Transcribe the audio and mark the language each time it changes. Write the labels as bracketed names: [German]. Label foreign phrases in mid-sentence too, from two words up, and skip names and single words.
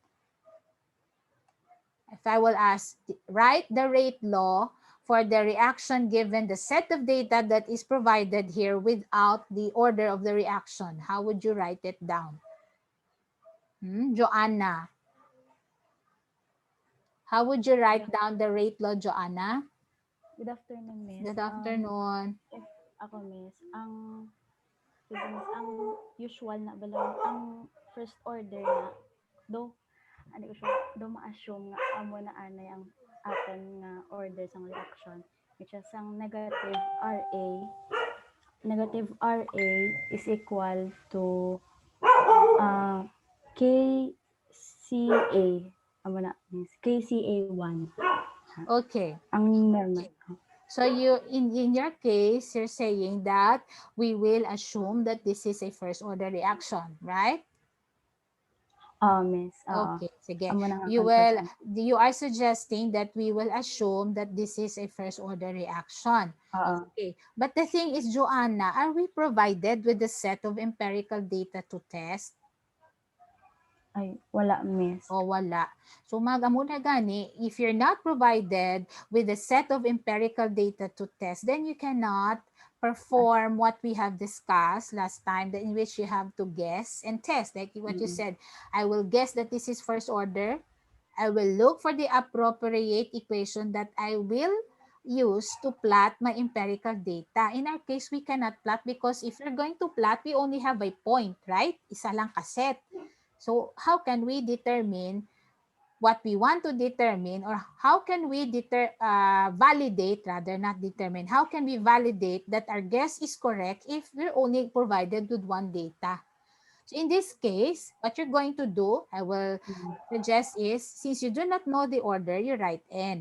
[English] If I will ask, write the rate law for the reaction given the set of data that is provided here without the order of the reaction, how would you write it down? Joanna, how would you write down the rate law, Joanna? Good afternoon, Miss. Good afternoon. [Hiligaynon] If ako, Miss, sige, Miss, ang usual na balang, ang [English] first order [Hiligaynon] na, do, Ani ko siya duma-assume nga amo na anay ang aton nga order sang reaction [English] which is [Hiligaynon] ang [English] negative RA is equal to [Hiligaynon] uh, KCA amo na means KCA1 [English] Okay. [Hiligaynon] ang normal. [English] So in your case, you're saying that we will assume that this is a first order reaction, right? Miss. [Hiligaynon] Okay, sige. Amo na nga [English] You confirm. you are suggesting that we will assume that this is a first order reaction. [Hiligaynon] Oo. [English] Okay. But the thing is, Joanna, are we provided with a set of empirical data to test? [Hiligaynon] Ay, wala, miss. O wala. So muna gani, [English] if you're not provided with a set of empirical data to test, then you cannot perform what we have discussed last time, that in which you have to guess and test. Like what you said, I will guess that this is first order. I will look for the appropriate equation that I will use to plot my empirical data. In our case, we cannot plot because if you're going to plot, we only have a point, right? [Hiligaynon] Isa lang kaset. [English] So how can we determine what we want to determine, or how can we validate, rather not determine, how can we validate that our guess is correct if we're only provided with one data? So in this case, what you're going to do, I will suggest is, since you do not know the order, you write N.